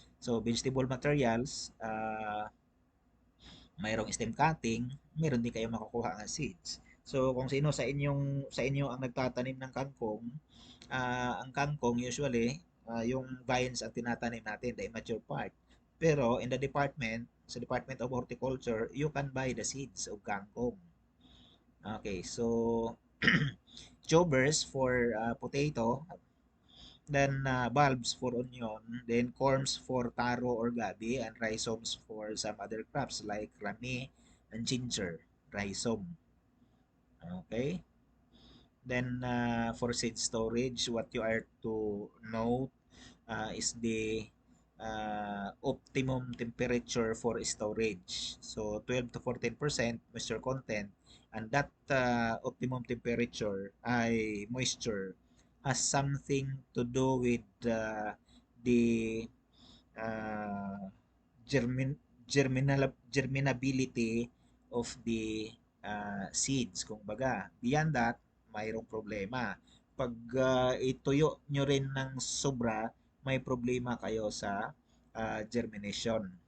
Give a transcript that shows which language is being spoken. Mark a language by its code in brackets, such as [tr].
[tl] So, vegetable materials, mayroong stem cutting, meron din kayo makukuha ng seeds. So, kung sino sa inyo ang nagtatanim ng kangkong, ang kangkong usually, yung vines ang tinatanim natin, [en] the immature part. Pero in the department, sa Department of Horticulture, you can buy the seeds of kangkong. Okay, so tubers for potato, then bulbs for onion, then corms for taro or gabi, and rhizomes for some other crops like rami and ginger, rhizome. Okay. Then for seed storage, what you are to note is the optimum temperature for storage. So 12 to 14% moisture content, and that optimum temperature ay moisture has something to do with the uh, germin germinability of the seeds. [tl] Kung baga, beyond that, mayroong problema. Pag ituyo nyo rin ng sobra, may problema kayo sa germination.